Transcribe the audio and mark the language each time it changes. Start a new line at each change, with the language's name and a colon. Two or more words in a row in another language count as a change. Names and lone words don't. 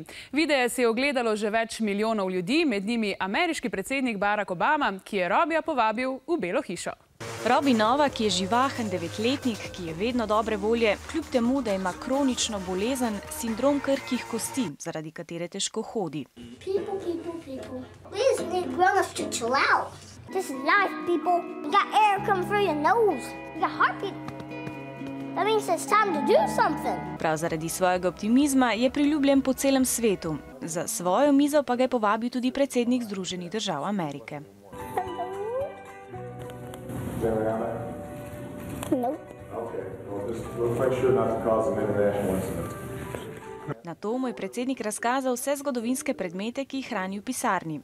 Slovenian: Videe se je ogledalo že več milijonov ljudi, med njimi ameriški predsednik Barack Obama, ki je Robija povabil v Belo hišo. Robi Novak je živahen 9-letnik, ki je vedno dobre volje, kljub temu, da ima kronično bolezen, sindrom krhkih kosti, zaradi katere težko hodi.
English: People. Please need grown-ups to chill out. This is life, people. You got air coming through your nose. You got heartbeat. That means it's time to do something.
Slovenian: Prav zaradi svojega optimizma je priljubljen po celem svetu. Za svojo mizo pa ga je povabil tudi predsednik Združenih držav Amerike. Na to mu je predsednik razkazal vse zgodovinske predmete, ki jih hrani v pisarni.